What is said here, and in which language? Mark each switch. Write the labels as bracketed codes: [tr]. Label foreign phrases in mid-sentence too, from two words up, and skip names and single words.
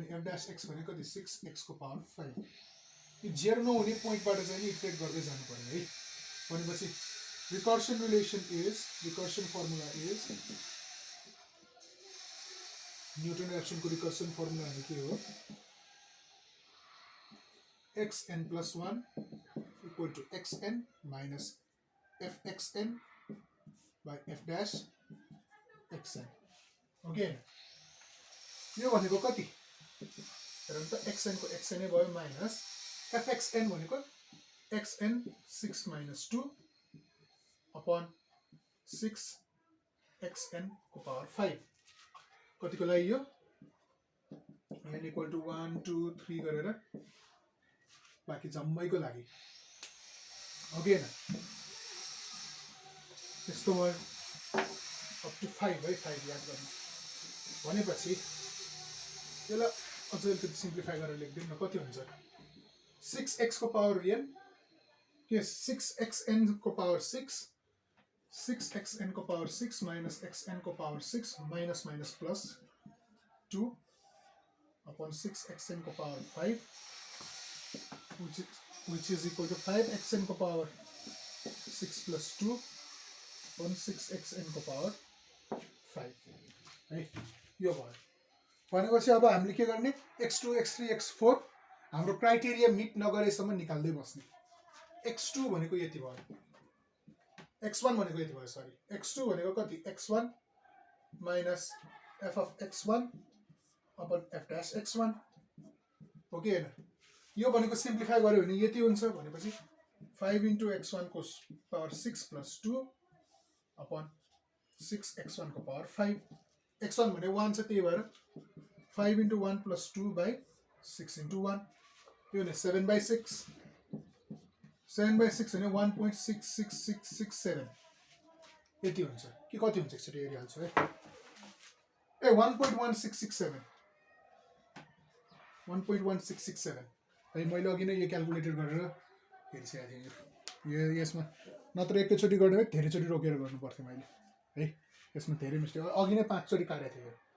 [ne] f डैश x भनेको कति 6x को पावर 5 यो जेरो नहुने पोइन्टबाट चाहिँ इटरेट गर्दै जानु पर्यो है। भनेपछि [en] recursion formula is Newton [ne] र्याप्सनको रिकर्सन फर्मुला के हो [en] xn + 1 equal to xn minus fxn by f dash xn [ne] ओके। यो भनेको कति हेरौँ त xn को xn नै भयो माइनस fxn भनेको xn 6 - 2 upon 6xn को पावर 5 कतिको लागि यो n [en] equal to [ne] 1 2 3 गरेर बाकी जम्मैको लागि ओके न। यस्तो भयो। to 5 है 5 याद गर्नु भनेपछि यसलाई अझ अलिकति सिम्प्लिफाई गरेर लेख्दिउँ न कति हुन्छ 6x को पावर n के 6xn को पावर 6 6xn को पावर 6 minus xn को पावर 6 [en] minus minus plus 2 upon 6xn [ne] को पावर 5 [en] which is equal to 5xn [ne] को पावर 6 [en] plus 2 upon 6xn [ne] को पावर 5 है यो भयो भनेपछि अब हामीले के गर्ने x2 x3 x4 हाम्रो [en] criteria meet [ne] नगरेसम्म निकाल्दै बस्ने x2 भनेको यति भयो x1 भनेको यति भयो सरी x2 भनेको कति [en] x1 minus f of x1 upon f dash x1 [ne] हो कि हैन यो भनेको सिम्प्लिफाई गर्यो भने यति हुन्छ भनेपछि 5 into x1 को पावर 6 [en] plus 2 upon 6x1 [ne] को पावर 5 x1 भने 1 छ त्यही भएर [en] 5 into 1 plus 2 by 6 into 1 [ne] यो भने [en] 7 by 6 7 by 6 [ne] भने 1.66667 यति हुन्छ कि कति हुन्छ एकचोटि हेरिहाल्छु है ए 1.1667 1.1667 है मैले अघि नै यो क्याल्कुलेटर गरेर हेरिसकेको थिएँ यो यसमा नत्र एकैचोटि गर्ने भए धेरैचोटि रोकेर गर्नु पर्थ्यो मैले है यसमा धेरै मिस्टेक अघि नै 5 चोटि काटेको थिएँ